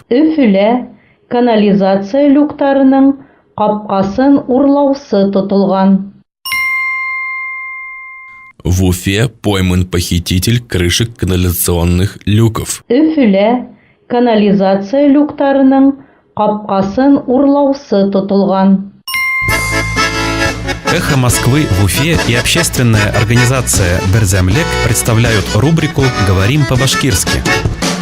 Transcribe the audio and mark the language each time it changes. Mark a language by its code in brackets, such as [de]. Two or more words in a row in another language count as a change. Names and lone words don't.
[ba] Өфілә канализация люктарының капкасын урлаусы тотылган. [ru] В Уфе пойман похититель крышек канализационных люков. [ba] Өфілә канализация люктарының капкасын урлаусы тотылган. [ru] «Эхо Москвы» в Уфе и общественная организация «Берзямлек» представляют рубрику «Говорим по-башкирски».